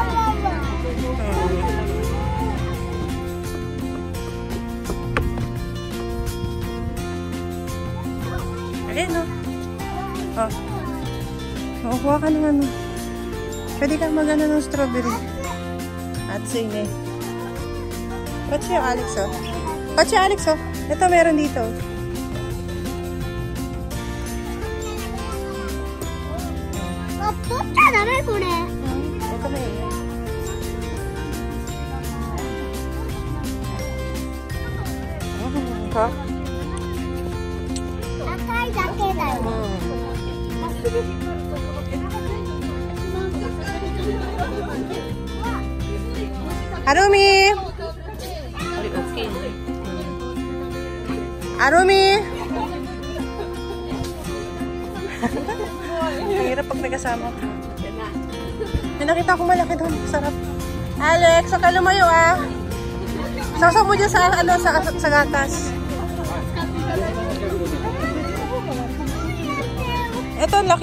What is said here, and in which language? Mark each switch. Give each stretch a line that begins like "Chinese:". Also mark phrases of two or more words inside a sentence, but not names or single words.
Filipino: Alin, no? Oh. Makukuha ka ng ano. Pwede kang mag-ano ng strawberry. At sige. Ba't siya, Alex, oh? Ba't siya, Alex, oh? Ito, meron dito.
Japanese: これ。赤いだけだよ。アルミ。
Filipino: アルミ。Hirap pag may kasama ka. May nakita ko malaki doon. Sarap. Alex, huwag ka lumayo ah. Sasaw mo dyan sa, ano, sa gatas. Ito, laki.